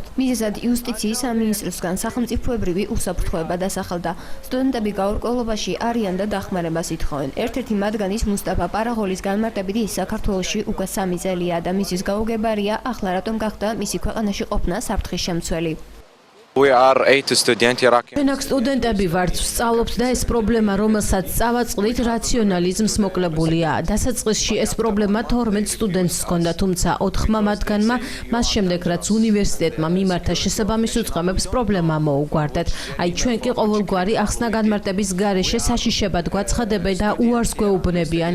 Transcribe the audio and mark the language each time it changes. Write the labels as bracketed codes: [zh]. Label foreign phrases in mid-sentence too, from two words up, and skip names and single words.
[ka] მიზეზად იუსტიციის სამინისტროსგან სახელმწიფოებრივი უსაფრთხოება დასახელდა. სტუდენტები გაურკვევლობაში არიან და დახმარებას ითხოვენ. ერთ-ერთი მათგანის მუსტაფა პარაღოლის განმარტებით ის საქართველოში უკვე 3 წელია და მისის გაუგებარია ახლა რატომ გახდა მისი ქვეყანაში ყოფნა საფრთხის შემცველი. [en] We are 8 students Iraqi. [ka] ჩვენ აქ სტუდენტები ვართ, ვსწავლობთ და ეს პრობლემა, რომელსაც წავაწყდით, რაციონალიზმს მოკლებულია. დასაწყისში ეს პრობლემა 12 სტუდენტს ჰქონდა, თუმცა 4 მათგანმა მას შემდეგ, რაც უნივერსიტეტმა მიმართა შესაბამის უწყებებს, პრობლემა მოუგვარდათ. აი ჩვენ კი ყოველგვარი ახსნა განმარტების გარეშე საშიშებად გვაცხადებენ და უარს გვეუბნებიან.